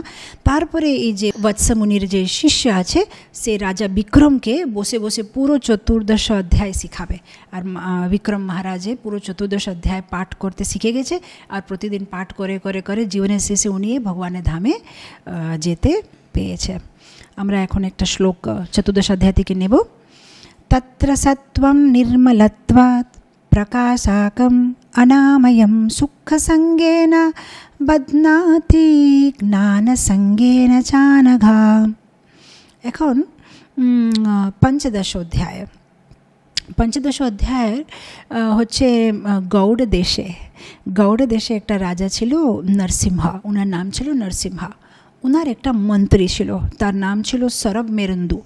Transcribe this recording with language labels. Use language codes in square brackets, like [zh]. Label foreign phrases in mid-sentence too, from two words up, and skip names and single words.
[bn] তারপরে এই যে বৎসমুনির যে শিষ্য আছে সে রাজা বিক্রমকে বসে বসে পুরো 14 অধ্যায় শিখাবে। আর বিক্রম মহারাজে পুরো 14 অধ্যায় পাঠ করতে শিখে গেছে, আর প্রতিদিন পাঠ করে করে করে জীবনের শেষে উনি ভগবানের ধামে যেতে পেয়েছে। আমরা এখন একটা শ্লোক 14 অধ্যায় থেকে নেব। [sa] तत्र सत्वं निर्मलत्वात् प्रकाशाकं अनामयं सुखसंगेन बध्नाति ज्ञानसंगेन चानघा। [bn] এখন 15 অধ্যায়। 15 অধ্যায়ের হচ্ছে গৌড় দেশে একটা রাজা ছিল নরসিংহা, ওনার নাম ছিল নরসিংহা। ওনার একটা মন্ত্রী ছিল, তার নাম ছিল সরব মেরুন্দু।